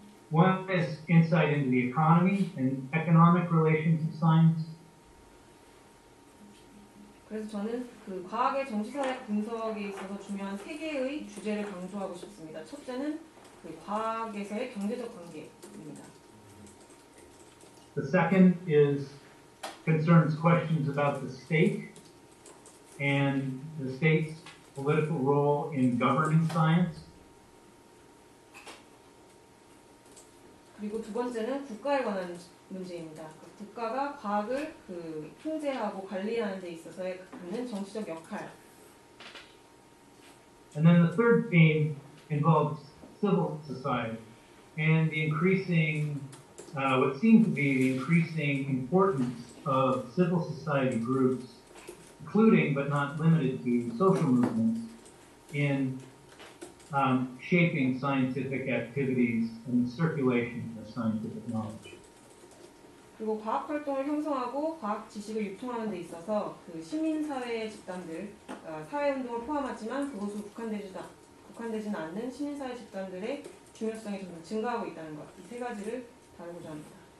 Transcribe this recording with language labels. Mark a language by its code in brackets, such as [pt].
[en] One is insight into the economy and economic relations of science. [ko] 그래서 저는 그 과학의 정치사회학 분석에 있어서 중요한 3개의 주제를 강조하고 싶습니다. 첫째는 그 과학에서의 경제적 관계입니다. [en] The second concerns questions about the state and the state's political role in governing science. [ko] 그리고 두 번째는 국가에 관한 문제입니다. 국가가 과학을 그 통제하고 관리하는 데 있어서의 갖는 정치적 역할. [en] And then the third theme involves civil society and the increasing, what seems to be the increasing importance of civil society groups, including but not limited to social movements, in shaping scientific activities and the circulation of scientific knowledge. [ko] 그리고 과학 활동을 형성하고 과학 지식을 유통하는 데 있어서 그 시민사회 집단들, 사회운동을 포함하지만 그것으로 국한되지는 않는 시민사회 집단들의 중요성이 점점 증가하고 있다는 것, 이 3가지를 다루고자 합니다.